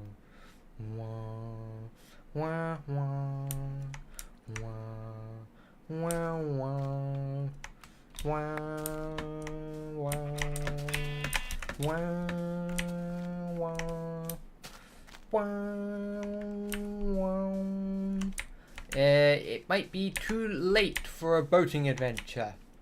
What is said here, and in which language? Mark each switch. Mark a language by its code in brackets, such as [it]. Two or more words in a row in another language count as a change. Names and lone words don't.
[en] Wah, wah, wah. Wah, wah, wah. Wah, wah. Wah, wah. Wah, wah. It might be too late for a boating adventure.